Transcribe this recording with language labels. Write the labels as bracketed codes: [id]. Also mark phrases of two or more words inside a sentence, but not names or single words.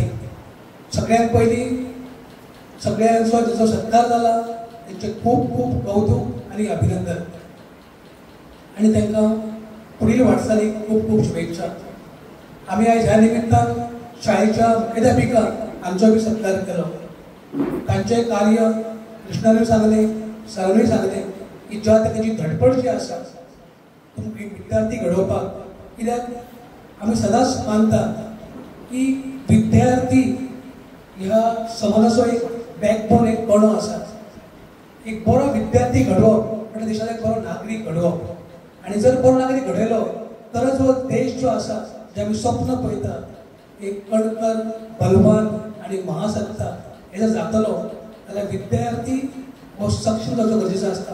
[mr] सगळ्यात पहिली सगळ्यांचा जो सत्कार झाला त्यांचे खूप खूप कौतुक आणि अभिनंदन आणि त्यांना पुढील वाटचालीक खूप खूप शुभेच्छा. [kok] आम्ही आज ह्या निमित्तान शाळेच्या मुख्याध्यापिका आमचा बी सत्कार केलो. त्यांचे कार्य कृष्णाने सांगले, सरांनी सांगले की ज्या त्याची धडपड जी आसा विद्यार्थी घडोवपाक कित्याक आमी सदांच मानता की विद्यार्थी ह्या समाजाचो एक बॅकबोन, एक कणो आसा. एक बरो विद्यार्थी घडोवप म्हणजे देशाचो एक बरो नागरीक घडोवप. आनी जर बरो नागरीक घडयलो तरच हो देश जो आसा जे आमी स्वप्न पळयता एक कणकर, बलवान आनी महासत्ता हे जर जातलो जाल्यार विद्यार्थी हो सक्षम जावचो गरजेचो आसता.